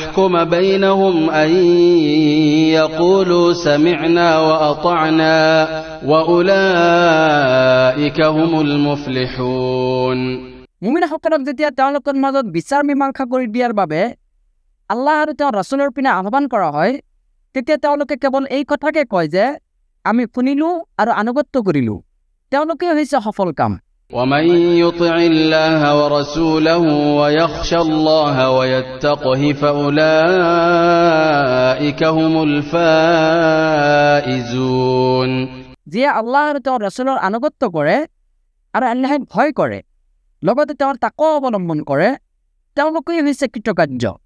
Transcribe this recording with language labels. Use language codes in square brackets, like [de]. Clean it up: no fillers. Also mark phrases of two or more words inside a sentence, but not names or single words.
[ar] أن يقولوا سمعنا وأطعنا وأولئك هم المفلحون [as] মুমিনসকলক যেতিয়া তেওঁলোকৰ মাজত বিচাৰ মীমাংসা কৰি দিয়াৰ বাবে আল্লাহ আৰু তেওঁৰ ৰাছুলৰ পিনে আহ্বান কৰা হয়, তেতিয়া তেওঁলোকে কেৱল এই কথাকে কয় যে আমি শুনিলোঁ আৰু আনুগত্য কৰিলোঁ। তেওঁলোকে হৈছে সফল কাম। [ar] ومن يطع الله ورسوله ويخشى الله ويتقه فأولئك هم الفائزون [as] যিয়ে আল্লাহ আৰু তেওঁৰ ৰাছুলৰ আনুগত্য কৰে আৰু আল্লাহক ভয় কৰে, লগতে তেওঁৰ তাকৱা অৱলম্বন কৰে, তেওঁলোকেই হৈছে কৃতকাৰ্য।